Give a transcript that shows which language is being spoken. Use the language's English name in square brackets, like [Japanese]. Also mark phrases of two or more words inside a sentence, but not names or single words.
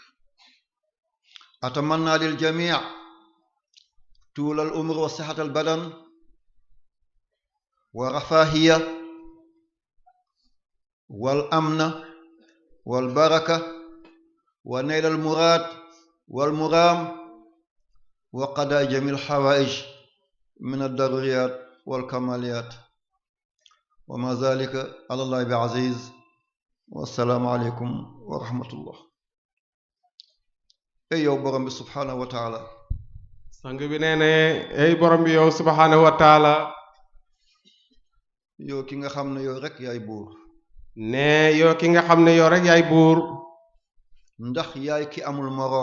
[Arabic] أتمنى للجميع طول العمر وصحة البدن ورفاهية والأمن والبركة ونيل المراد والمرام وقضاء جميع الحوائج من الضروريات والكماليات، وما ذلك على الله بعزيز. والسلام عليكم ورحمة الله. [Wolof] ey yow borom bi [Arabic] سبحانه وتعالى. [Wolof] sang bi nee ne ey borom bi yow [Arabic] سبحانه وتعالى. [Wolof] yow ki nga xam ne yow rek yaay buur. ne yow ki nga xam ne yow rek yaay buur. ndax yaay ki amul moroom.